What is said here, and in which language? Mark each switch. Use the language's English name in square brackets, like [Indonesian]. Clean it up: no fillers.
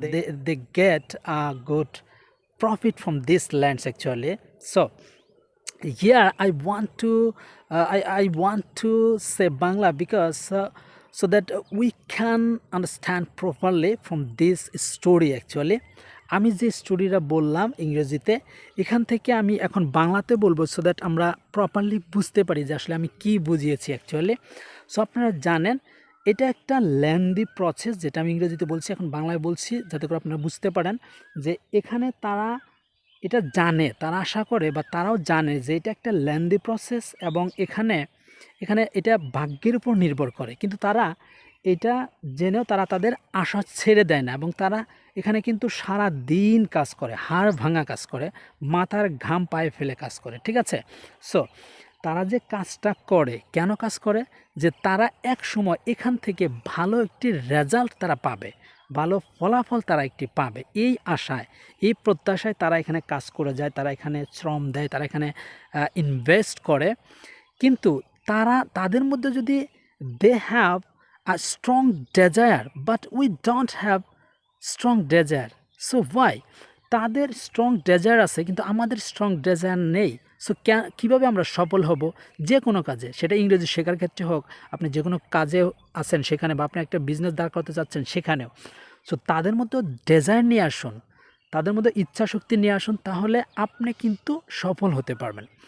[English] They get a good profit from these lands actually. So here I want to I want to say Bangla because so that we can understand properly from this story actually. [Bangla] আমি যে স্টোরিটা বললাম ইংরেজিতে, এখান থেকে আমি এখন বাংলাতে বলবো সো দ্যাট আমরা প্রপারলি বুঝতে পারি যে আসলে আমি কি বুঝিয়েছি অ্যাকচুয়ালি। সো আপনারা জানেন এটা একটা লেন্দি প্রসেস, যেটা আমি ইংরেজিতে বলছি এখন বাংলায় বলছি যাতে করে আপনারা বুঝতে পারেন যে এখানে তারা এটা জানে, তারা আশা করে বা তারাও জানে যে এটা একটা লেন্দি প্রসেস এবং এখানে এটা ভাগ্যের উপর নির্ভর করে, কিন্তু তারা এটা জেনেও তারা তাদের আশা ছেড়ে দেয় না এবং তারা এখানে কিন্তু সারা দিন কাজ করে, হাড় ভাঙা কাজ করে, মাথার ঘাম পায়ে ফেলে কাজ করে, ঠিক আছে? সো তারা যে কাজটা করে, কেন কাজ করে? যে তারা এক সময় এখান থেকে ভালো একটি রেজাল্ট তারা পাবে, ভালো ফলাফল তারা একটি পাবে, এই আশায় এই প্রত্যাশায় তারা এখানে কাজ করে যায়, তারা এখানে শ্রম দেয়, তারা এখানে ইনভেস্ট করে। কিন্তু তাদের মধ্যে যদি [English] They have a strong desire but we don't have strong desire, so why? [Bangla] তাদের স্ট্রং ডেজায়ার আছে কিন্তু আমাদের স্ট্রং ডেজায়ার নেই। সো কীভাবে আমরা সফল হব যে কোনো কাজে, সেটা ইংরেজি শেখার ক্ষেত্রে হোক, আপনি যে কোনো কাজে আছেন সেখানে, বা আপনি একটা বিজনেস দাঁড় করতে চাচ্ছেন সেখানেও। সো তাদের মধ্যে ডেজায়ার নিয়ে আসুন, তাদের মধ্যে ইচ্ছা শক্তি নিয়ে আসুন, তাহলে আপনি কিন্তু সফল হতে পারবেন।